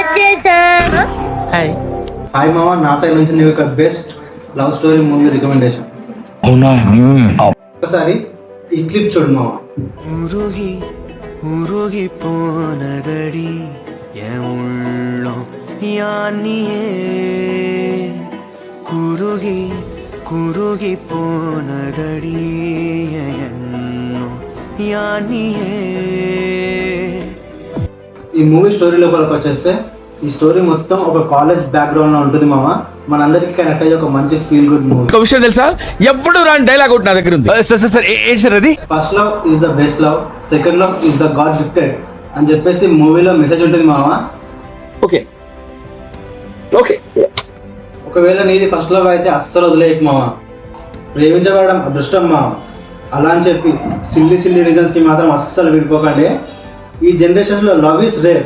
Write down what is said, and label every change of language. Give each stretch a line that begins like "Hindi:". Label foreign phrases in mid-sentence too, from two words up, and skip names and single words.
Telugu: హాయ్ మామ, నా సైడ్ నుంచి నీకు ఒక
English: best love story movie recommendation.
Telugu: అవునా? ఒకసారి ఈ క్లిప్ చూడు మామ.
Tamil: உருகி உருகி போனதடி என் உள்ளம் யானியே குருகி குருகி போனதடி என் எண்ணம் யானியே.
Telugu: ఈ మూవీ స్టోరీ లోపలికి వచ్చేస్తే ఈ స్టోరీ మొత్తం ఒక
English: college background
Telugu: లో ఉంటుంది మామ. మనందరికీ కనెక్ట్ అయ్యే ఒక మంచి
English: feel good movie.
Telugu: ఒక విషయం తెలుసా, ఎప్పుడు రాని డైలాగ్ ఒకటి నా దగ్గర ఉంది. సార్ ఏంటి సార్ అది?
English: first love is the best love, second love is the god gifted
Telugu: అని చెప్పేసి మూవీలో మెసేజ్ ఉంటుంది మామ.
English: okay okay.
Telugu: ఒకవేళ నీది ఫస్ట్ లవ్ అయితే అస్సలు వదిలేయకు మామ. ప్రేమించబడడం అదృష్టం మామ. అలా అని చెప్పి
English: silly reasons
Telugu: కి మాత్రం అస్సలు విడిపోకండి. ఈ జనరేషన్ లో
English: love is rare.